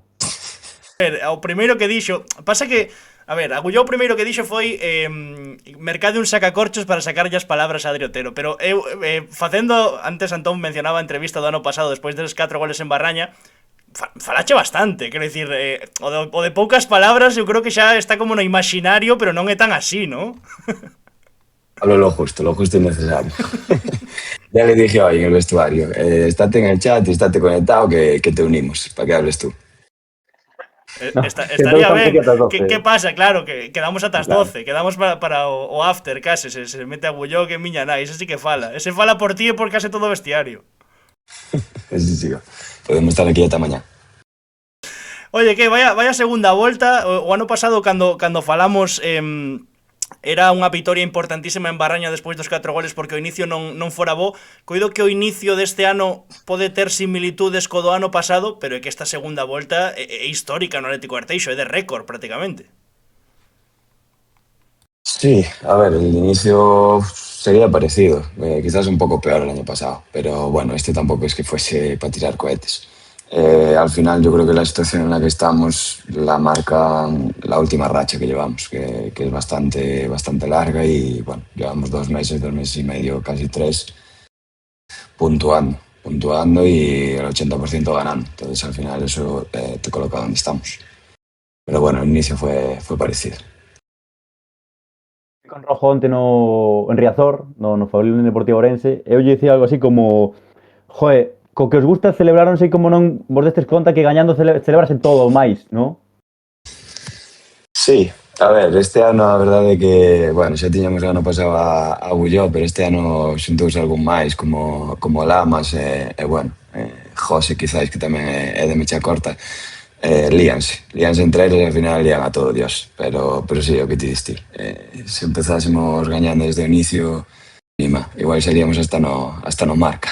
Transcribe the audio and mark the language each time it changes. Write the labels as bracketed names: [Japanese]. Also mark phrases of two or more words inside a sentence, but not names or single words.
[Galician] A ver, o primeiro que dixo, pasa que, a ver, Agulló o primeiro que dixo foi mercade un sacacorchos para sacarlle as palabras a Adri Otero, pero eu, facendo, antes Antón mencionaba a entrevista do ano pasado despois deles 4 goles en Barraña, falache bastante, quero dicir, o de poucas palabras eu creo que xa está como no imaginario, pero non é tan así, ¿no? [Spanish] Hablo lo justo y necesario. Ya le dije hoy en el vestuario, estate en el chat y estate conectado que te unimos, para que hables tú. No, [Galician] estaría ben. Que pasa? Claro, que quedamos ata as 12, quedamos para o after, case, se mete Agulló que miña nai, ese sí que fala. Ese fala por ti e por case todo o vestiario. Ese sí, podemos estar aquí ata mañá. [Spanish] Oye, que vaya [Galician] segunda volta. O ano pasado, cando falamos, era unha vitoria importantísima en Barraña despois dos 4 goles porque o inicio non fora bo. Coido que o inicio deste ano pode ter similitudes co do ano pasado, pero é que esta segunda volta é histórica no Atlético Arteixo, é de récord prácticamente. [Spanish] Sí, a ver, el inicio sería parecido, quizás un poco peor el año pasado, pero bueno, este tampoco es que fuese para tirar cohetes. Al final yo creo que la situación en la que estamos la marca la última racha que llevamos, que es bastante larga y bueno, llevamos 2 meses y medio, casi 3, puntuando y el 80% ganando. Entonces al final eso te coloca donde estamos. Pero bueno, el inicio fue parecido. [Galician] Con Rojo onte en Riazor, no Fabril Deportivo Orense, eu lle dicía algo así como, joe, co que os gusta celebrar non sei como non vos destes conta que gañando celebrase todo máis, non? Sí, a ver, este ano a verdade é que, bueno, xa tiñamos o ano pasado a Agulló, pero este ano xuntouse algún máis como Lamas e bueno, José quizáis que tamén é de mecha corta, líanse entre eles e ao final lían a todo Dios, pero sí, o que ti diste, se empezásemos gañando desde o inicio, igual seríamos hasta no marca.